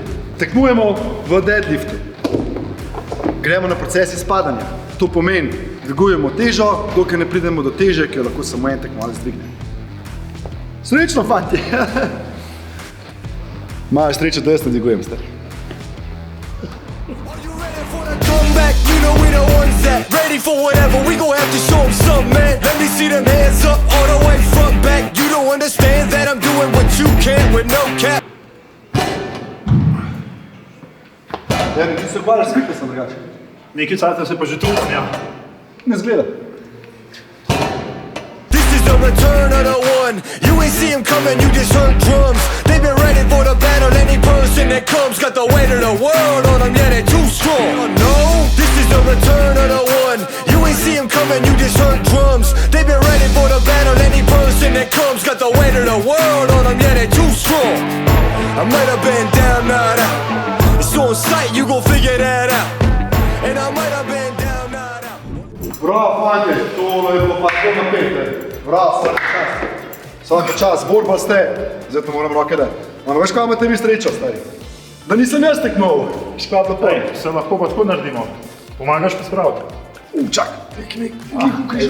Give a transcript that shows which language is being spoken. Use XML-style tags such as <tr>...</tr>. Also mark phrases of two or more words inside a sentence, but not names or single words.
<sl>Tekmujemo v deadliftu. Gremo na proces izpadanja. To pomeni, dvigujemo težo, dokler ne pridemo do teže, ki jo lahko samo en tekmovalec dvigne. Srečno, fantje! Imajo srečo, da jaz ne dvigujem, stari.</sl> <en>Ready for whatever, we gon' have to show them something, man. Let me see them hands up, all the way front back. You don't understand that I'm doing what you can't with no cap.</en> <sl>Erni, ti se ukvarjaš s fitnessom, drugače? Nekaj cajta se pa že trudam, ja. Ne zgleda.</sl> <en>This is the return of the one. You ain't see him coming, you just heard drums. They've been ready for the battle. Any person that comes got the weight of the world on them, yeah, they're too strong. No, this is the return of the one. You ain't see him coming, you just heard drums. They've been ready for the battle. Any person that comes got the weight of the world on them, yeah, they're too strong. I might have been down, not out. It's on sight, you gon' figure that out. And I might have been down, not out.</en> <sl>Bravo, fantje, to je bilo pa tako napete. Bravo, vsak čas. Vsak čas, borba ste. Zdaj to moram roke dati. Ampak veš, kaj imate vi srečo, stari? Da nisem jaz tekmoval. Veš, kaj je bilo to? Ej, se lahko pa tako naredimo. Pomagaš pa spraviti. Čak, nekaj.</sl>